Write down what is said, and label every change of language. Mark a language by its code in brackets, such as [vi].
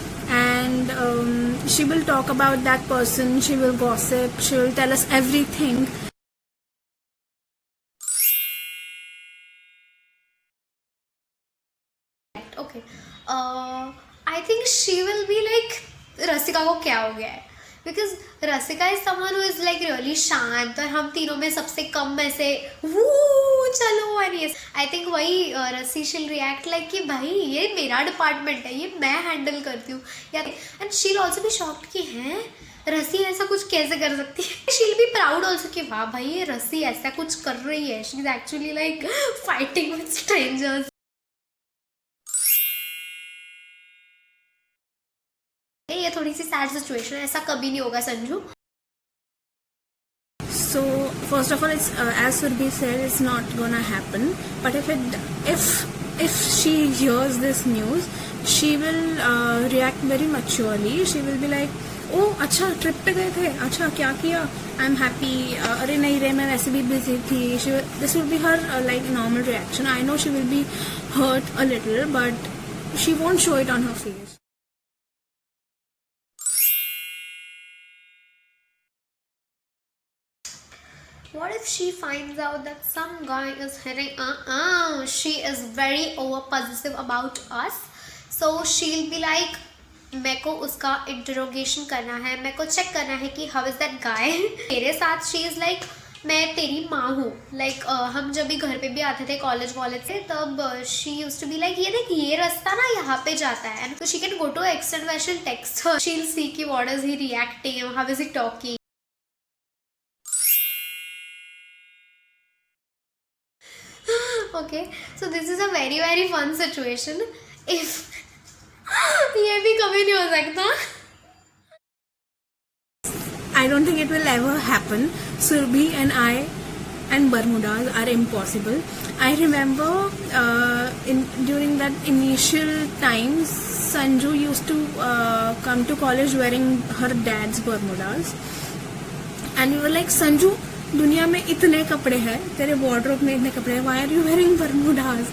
[en] And she will talk about that person, she will gossip, she will tell us everything. Okay, I think she will be like, [hi] रसिका को क्या हो गया है? [en] Because Rasika is someone who is like really [hi] शांत, और हम तीनों में सबसे कम में से वू चलो, [en] and yes, I think [hi] वही रसी [en] she'll react like [hi] कि भाई ये मेरा डिपार्टमेंट है, ये मैं हैंडल करती हूँ, या [en] and she'll also be shocked [hi] कि हैं रसी ऐसा कुछ कैसे कर सकती है. [en] she'll be proud also [hi] कि वाह भाई ये रसी ऐसा कुछ कर रही है, [en] she is actually like fighting with strangers. [hi] ये थोड़ी सी सैड सिचुएशन है, ऐसा कभी नहीं होगा Sanju. [en] So first of all, it's as Surbhi said, it's not gonna happen. But if she hears this news, she will react very maturely. She will be like, oh [hi] अच्छा trip पे गए थे, अच्छा क्या किया, [en] I'm happy, [hi] अरे नहीं रे मैं वैसे भी busy थी. [en] This will be her like normal reaction. I know she will be hurt a little, but she won't show it on her face. What if she finds out that some guy is hitting? She is very over possessive about us, so she'll be like, [hi] मेरे को उसका interrogation करना है, मेरे को check करना है कि [en] how is that guy. [hi] मेरे साथ [en] she is like, [hi] मैं तेरी माँ हूँ. [en] like [hi] हम जब भी घर पे भी आते थे कॉलेज से, तब [en] she used to be like, [hi] ये देख ये रास्ता ना यहाँ पे जाता है, [en] and so she can go to an extent where she'll text her, she'll see कि what is he reacting, how is he talking. Okay, so this is a very very fun situation. [hi] If ये भी कभी नहीं हो सकता. [en] I don't think it will ever happen. Surbhi and I and Bermudas are impossible. I remember during that initial times, Sanju used to come to college wearing her dad's Bermudas, and we were like, Sanju, [hi] दुनिया में इतने कपड़े हैं, [en] तेरे वार्डरोब में इतने कपड़े हैं, why are you wearing Bermudas?